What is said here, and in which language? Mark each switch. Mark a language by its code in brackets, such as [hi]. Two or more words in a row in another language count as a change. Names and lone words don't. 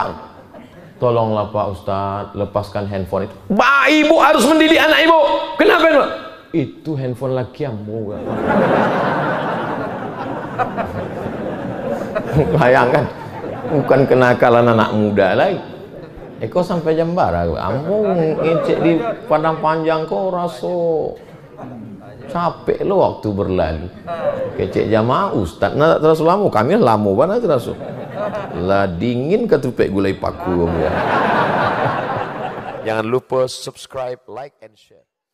[id] Tolonglah Pak Ustadz, lepaskan handphone itu. Ibu harus mendidik anak ibu. Kenapa itu? [min] Itu handphone laki ambo. Bayangkan, bukan kenakalan anak muda lagi. Eko sampai jam bara, ambo ngecek di Padang Panjang kok rasa capek lo waktu berlalu. Kecek jamaah Ustaz, [id] nah terus lama, kami lama banget terus. [min] Lah dingin ketupek gulai paku. [id] Jangan lupa subscribe, [en] like, and share.